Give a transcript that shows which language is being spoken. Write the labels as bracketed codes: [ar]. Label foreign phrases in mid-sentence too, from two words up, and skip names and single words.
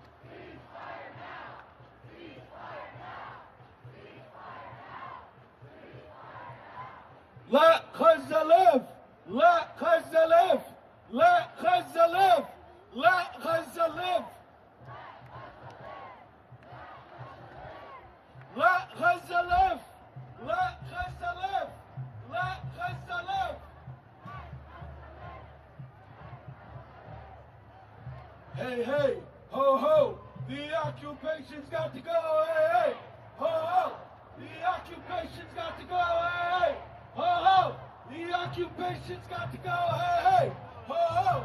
[en] Let Gaza live! Let Gaza live! Let Gaza live! Let Gaza live! Let Gaza live! Let Gaza live! Let Gaza live! Hey, hey, ho, ho! The occupation's got to go, hey, hey! Ho, ho! The occupation's got to go, hey, hey! Ho, ho! The occupation's got to go, hey, hey! Ho, ho!